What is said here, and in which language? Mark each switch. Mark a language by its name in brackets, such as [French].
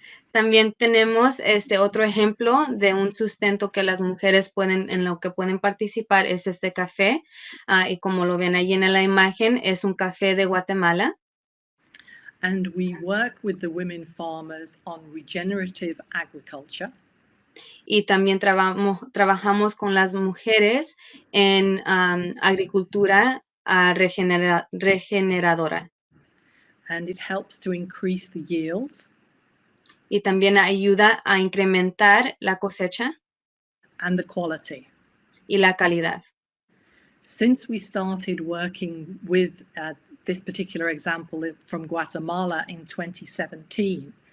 [Spanish] También tenemos otro ejemplo de un sustento que las mujeres en lo que pueden participar es este café. Y como lo ven allí en la imagen, es un café de Guatemala. [English] And we work with the women farmers on regenerative agriculture. [Spanish] Y también trabajamos con las mujeres en agricultura regeneradora. [English] And it helps to increase the yields. [Spanish] Y también ayuda a incrementar la cosecha [English] And the quality. [Spanish] y la calidad. [English] Since we started working with this particular example from Guatemala in 2017,